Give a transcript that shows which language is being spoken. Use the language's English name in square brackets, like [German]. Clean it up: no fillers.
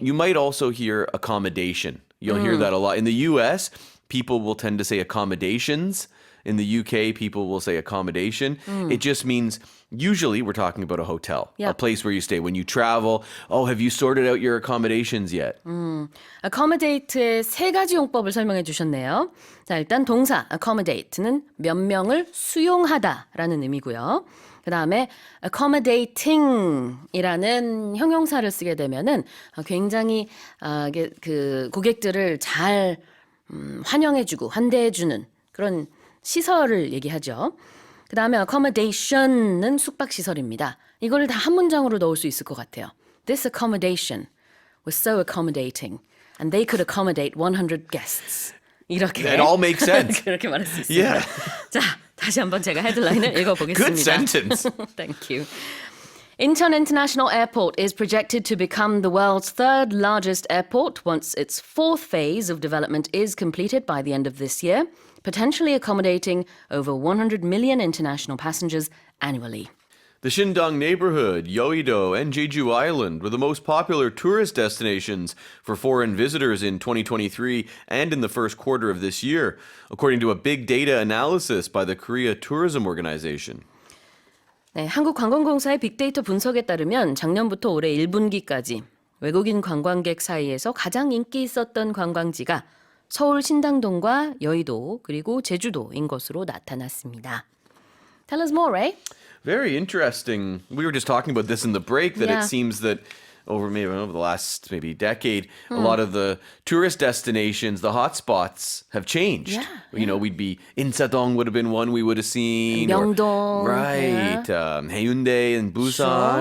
[English] You might also hear accommodation. You'll hear that a lot. In the US, people will tend to say accommodations. In the UK, people will say accommodation. It just means, usually we're talking about a hotel, a Yep. place where you stay. When you travel, have you sorted out your accommodations yet? [Korean] accommodate의 3가지 용법을 설명해 주셨네요. 자, 일단 동사 accommodate는 몇 명을 수용하다라는 의미고요. 그다음에 accommodating이라는 형용사를 쓰게 되면은 굉장히 그 고객들을 잘 환영해주고 환대해주는 그런 시설을 얘기하죠. 그다음에 accommodation은 숙박시설입니다. 이걸 다 한 문장으로 넣을 수 있을 것 같아요. [English] This accommodation was so accommodating and they could accommodate 100 guests. [Korean] 이렇게 [English] That all makes sense. [Korean] 그렇게 말할 수 있습니다. [English] Yeah. [Korean] 자, 다시 한번 제가 헤드라인을 읽어보겠습니다. [English] Good sentence. Thank you. Incheon International Airport is projected to become the world's third largest airport once its fourth phase of development is completed by the end of this year, potentially accommodating over 100 million international passengers annually. The Shindong neighborhood, Yeouido, and Jeju Island were the most popular tourist destinations for foreign visitors in 2023 and in the first quarter of this year, according to a big data analysis by the Korea Tourism Organization. [Korean] 네, 한국관광공사의 빅데이터 분석에 따르면 작년부터 올해 1분기까지 외국인 관광객 사이에서 가장 인기 있었던 관광지가 서울 신당동과 여의도 그리고 제주도인 것으로 나타났습니다. [English] Tell us more, Ray. Very interesting. We were just talking about this in the break that Yeah. it seems that over the last decade, a lot of the tourist destinations, the hotspots have changed. Yeah, You know, we'd be Insadong would have been one we would have seen. or- Myeongdong, right. Haeundae and Busan,